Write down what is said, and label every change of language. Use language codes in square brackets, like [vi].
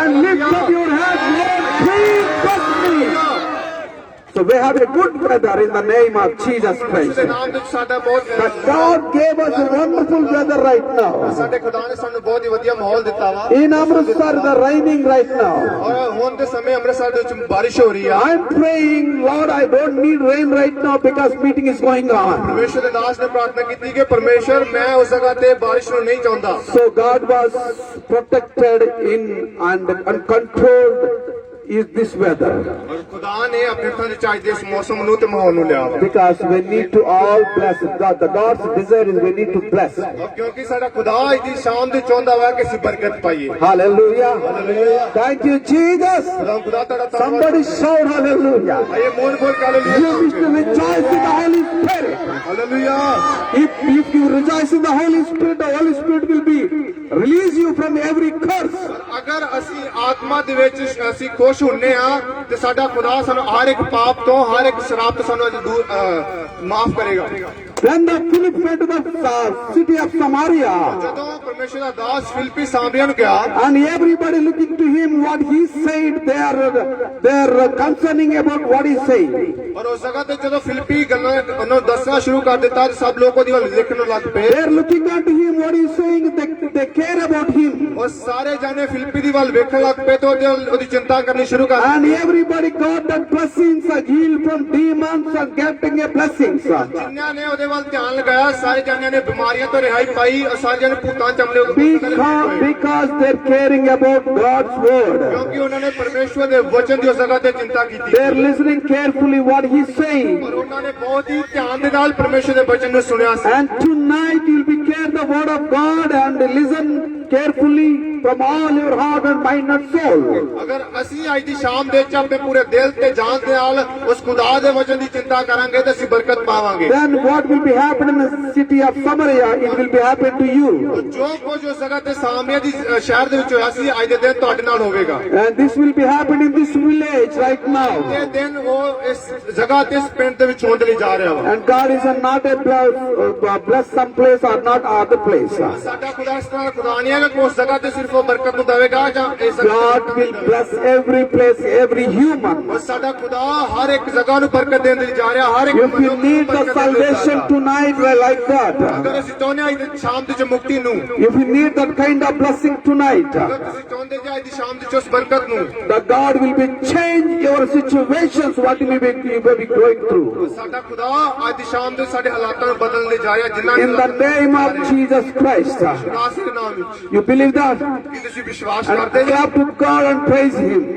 [en] and lift up your hands, Lord, please bless me. So we have a good brother in the name of Jesus [pa] ਦੇ [en] Christ. [pa] ਨਾਮ ਵਿੱਚ ਸਾਡਾ ਬਹੁਤ [en] That God gave us a wonderful weather right now. [pa] ਸਾਡੇ ਖੁਦਾ ਨੇ ਸਾਨੂੰ ਬਹੁਤ ਹੀ ਵਧੀਆ ਮਾਹੌਲ ਦਿੱਤਾ ਵਾ। [en] In Amritsar, the raining right now. [pa] ਔਰ ਹੁਣ ਦੇ ਸਮੇਂ ਅੰਮ੍ਰਿਤਸਰ ਦੇ ਵਿੱਚ ਬਾਰਿਸ਼ ਹੋ ਰਹੀ ਆ। [en] I'm praying, Lord, I don't need rain right now because meeting is going on. [pa] ਪਰਮੇਸ਼ਰ ਦੇ ਦਾਸ ਨੇ ਪ੍ਰਾਰਥਨਾ ਕੀਤੀ ਕਿ ਪਰਮੇਸ਼ਰ ਮੈਂ ਉਸ ਜਗ੍ਹਾ ਤੇ ਬਾਰਿਸ਼ ਨੂੰ ਨਹੀਂ ਚਾਹੁੰਦਾ। [en] So God was protected in and controlled is this weather. [pa] ਔਰ ਖੁਦਾ ਨੇ ਆਪਣੇ ਹੱਥਾਂ ਵਿੱਚ ਅੱਜ ਦੇ ਇਸ ਮੌਸਮ ਨੂੰ ਤੇ ਮਾਹੌਲ ਨੂੰ ਲਿਆ ਵਾ। [en] Because we need to all bless. The God's desire is we need to bless. [pa] ਔਰ ਕਿਉਂਕਿ ਸਾਡਾ ਖੁਦਾ ਅੱਜ ਦੀ ਸ਼ਾਮ ਦੇ ਚਾਹੁੰਦਾ ਵਾ ਕਿ ਅਸੀਂ ਬਰਕਤ ਪਾਈਏ। [en] Hallelujah. Thank you, Jesus. [pa] ਖੁਦਾ ਤੁਹਾਡਾ ਧੰਨਵਾਦ। [en] Somebody shout hallelujah. [pa] ਆइए ਮੂਲ ਬੋਲ ਕੇ [en] You wish to rejoice in the Holy Spirit. [pa] Hallelujah. [en] If you rejoice in the Holy Spirit, the Holy Spirit will be release you from every curse. [pa] ਅਗਰ ਅਸੀਂ ਆਤਮਾ ਦੇ ਵਿੱਚ ਅਸੀਂ ਖੁਸ਼ ਹੁੰਨੇ ਆ ਤੇ ਸਾਡਾ ਖੁਦਾ ਸਾਨੂੰ ਹਰ ਇੱਕ ਪਾਪ ਤੋਂ ਹਰ ਇੱਕ ਸ਼ਰਾਬ ਤੋਂ ਸਾਨੂੰ ਦੂਰ ਮਾਫ ਕਰੇਗਾ। [en] When the Philip went to the city of Samaria, [pa] ਜਦੋਂ ਪਰਮੇਸ਼ਰ ਦਾ ਦਾਸ ਫਿਲਿੱਪੀ ਸਾਮਰੀਆ ਨੂੰ ਗਿਆ [en] and everybody looking to him, what he said, they're concerning about what he said. [pa] ਪਰ ਉਸ ਜਗ੍ਹਾ ਤੇ ਜਦੋਂ ਫਿਲਿੱਪੀ ਗੱਲਾਂ ਉਹਨੂੰ ਦੱਸਣਾ ਸ਼ੁਰੂ ਕਰ ਦਿੱਤਾ ਤੇ ਸਭ ਲੋਕ ਉਹਦੀ ਵੱਲ ਦੇਖਣ ਲੱਗ ਪਏ। [en] They're looking unto him, what he's saying, they care about him. [pa] ਉਹ ਸਾਰੇ ਜਾਣੇ ਫਿਲਿੱਪੀ ਦੀ ਵੱਲ ਵੇਖਣ ਲੱਗ ਪਏ ਤੇ ਉਹਦੀ ਚਿੰਤਾ ਕਰਨੀ ਸ਼ੁਰੂ ਕਰ [en] And everybody got that blessings, healed from demons and getting a blessings. [pa] ਜਿਨ੍ਹਾਂ ਨੇ ਉਹਦੇ ਵੱਲ ਧਿਆਨ ਲਗਾਇਆ ਸਾਰੇ ਜਾਣਿਆਂ ਨੇ ਬਿਮਾਰੀਆਂ ਤੋਂ ਰਿਹਾਈ ਪਾਈ ਔਰ ਸਾਰੇ ਜਾਣੇ ਭੂਤਾਂ ਚਮਲੇ [en] Because they're caring about God's word. [pa] ਕਿਉਂਕਿ ਉਹਨਾਂ ਨੇ ਪਰਮੇਸ਼ਵਰ ਦੇ ਵਚਨ ਦੀ ਉਸ ਜਗ੍ਹਾ ਤੇ ਚਿੰਤਾ ਕੀਤੀ। [en] They're listening carefully what he's saying. [pa] ਔਰ ਉਹਨਾਂ ਨੇ ਬਹੁਤ ਹੀ ਧਿਆਨ ਦੇ ਨਾਲ ਪਰਮੇਸ਼ਵਰ ਦੇ ਵਚਨ ਨੂੰ ਸੁਣਿਆ ਸੀ। [en] And tonight you'll be care the word of God and listen carefully from all your heart and mind and soul. [pa] ਅਗਰ ਅਸੀਂ ਅੱਜ ਦੀ ਸ਼ਾਮ ਦੇ ਵਿੱਚ ਆਪਣੇ ਪੂਰੇ ਦਿਲ ਤੇ ਜਾਨ ਦੇ ਨਾਲ ਉਸ ਖੁਦਾ ਦੇ ਵਚਨ ਦੀ ਚਿੰਤਾ ਕਰਾਂਗੇ ਤਾਂ ਅਸੀਂ ਬਰਕਤ ਪਾਵਾਂਗੇ। [en] Then what will be happening in the city of Samaria, it will be happen to you. [pa] ਜੋ ਕੁਝ ਉਸ ਜਗ੍ਹਾ ਤੇ ਸਾਮਰੀਆ ਦੀ ਸ਼ਹਿਰ ਦੇ ਵਿੱਚ ਹੋਇਆ ਸੀ ਅੱਜ ਦੇ ਦਿਨ ਤੁਹਾਡੇ ਨਾਲ ਹੋਵੇਗਾ। [en] And this will be happening in this village right now. [pa] ਇਹ ਦਿਨ ਉਹ ਇਸ ਜਗ੍ਹਾ ਤੇ ਇਸ ਪਿੰਡ ਦੇ ਵਿੱਚ ਹੋਣ ਦੇ ਲਈ ਜਾ ਰਿਹਾ ਵਾ। [en] And God is not a bless some place or not other place. [pa] ਸਾਡਾ ਖੁਦਾ ਇਸ ਤਰ੍ਹਾਂ ਖੁਦਾ ਨਹੀਂ ਹੈ ਕਿ ਉਸ ਜਗ੍ਹਾ ਤੇ ਸਿਰਫ ਉਹ ਬਰਕਤ ਨੂੰ ਦੇਵੇਗਾ ਜਾਂ ਇਸ [en] God will bless every place, every human. [pa] ਸਾਡਾ ਖੁਦਾ ਹਰ ਇੱਕ ਜਗ੍ਹਾ ਨੂੰ ਬਰਕਤ ਦੇਣ ਲਈ ਜਾ ਰਿਹਾ ਹਰ ਇੱਕ [en] If you need the salvation tonight like that, [pa] ਅਗਰ ਅਸੀਂ ਚਾਹੁੰਦੇ ਹਾਂ ਅੱਜ ਸ਼ਾਮ ਦੀ ਜੋ ਮੁਕਤੀ ਨੂੰ [en] if you need that kind of blessing tonight, [pa] ਅਗਰ ਤੁਸੀਂ ਚਾਹੁੰਦੇ ਜੇ ਅੱਜ ਦੀ ਸ਼ਾਮ ਦੀ ਉਸ ਬਰਕਤ ਨੂੰ [en] that God will be change your situations, what you may be going through. [pa] ਸਾਡਾ ਖੁਦਾ ਅੱਜ ਦੀ ਸ਼ਾਮ ਦੇ ਸਾਡੇ ਹਾਲਾਤਾਂ ਨੂੰ ਬਦਲਣ ਲਈ ਜਾ ਰਿਹਾ ਜਿਨ੍ਹਾਂ [en] In the name of Jesus Christ. [pa] ਨਾਮ ਦੇ ਨਾਮ ਵਿੱਚ [en] You believe that? [pa] ਕੀ ਤੁਸੀਂ ਵਿਸ਼ਵਾਸ [en] And [pa] ਕਰਦੇ ਜੀ [en] clap to God and praise Him.